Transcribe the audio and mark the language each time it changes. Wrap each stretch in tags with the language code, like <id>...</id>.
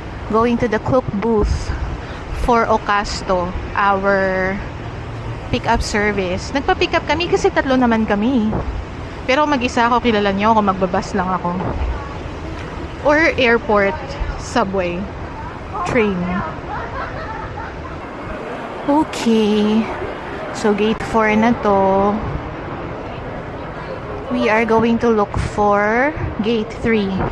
<en>Going to the cook booth for Ocasto, our pick-up service.</en> <tl>Nagpa-pick up kami kasi 3 naman kami. Pero mag-isa ako, kilala niyo ako, magbabas lang ako.</tl> <en>Or airport, subway, train. Okay. So, gate 4 na to. We are going to look for gate 3.</en>